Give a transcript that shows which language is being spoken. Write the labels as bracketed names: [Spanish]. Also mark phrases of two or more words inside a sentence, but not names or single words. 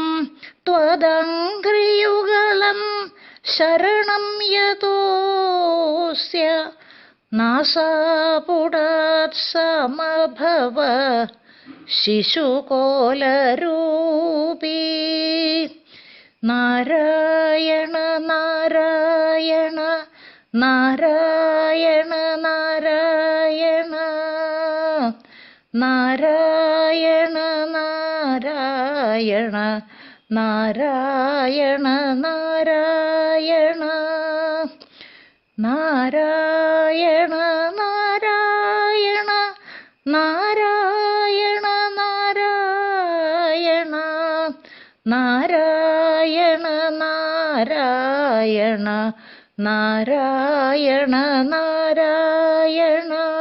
[Sanskrit] त्वदङ्घ्रियुगलं शरणं यतोऽस्य नासापुडात् समभव शिशुकोलरूपी नारायण नारायण नारायण नारायण नारायण नारायण नारायण नारायण നാരായണ നാരായണ നാരായണ നാരായണ നാരായണ നാരായണ നാരായണ നാരായണ